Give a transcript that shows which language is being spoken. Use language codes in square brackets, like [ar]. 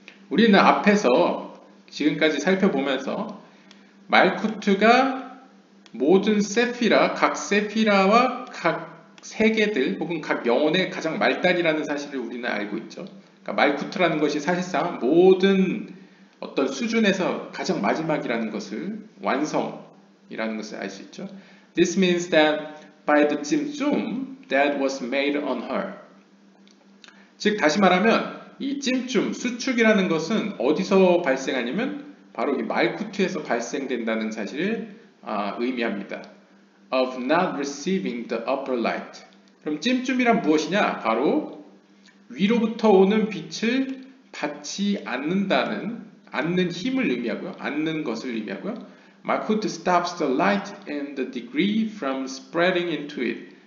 [ko] 우리는 앞에서 지금까지 살펴보면서 말쿠트가 모든 세피라, 각 세피라와 각 세계들 혹은 각 영혼의 가장 말단이라는 사실을 우리는 알고 있죠. 그러니까 말쿠트라는 것이 사실상 모든 어떤 수준에서 가장 마지막이라는 것을 완성이라는 것을 알 수 있죠. [en] This means that by the 찜쫌 that was made on her. [ko] 즉 다시 말하면 이 찜쫌, 수축이라는 것은 어디서 발생하냐면 바로 이 말쿠트에서 발생된다는 사실을 의미합니다. [en] Of not receiving the upper light. [ko] 그럼 찜쫌이란 무엇이냐? 바로 위로부터 오는 빛을 받지 않는 힘을 의미하고요. 않는 것을 의미하고요. [en] Malkuth stops the light and the degree from spreading into it.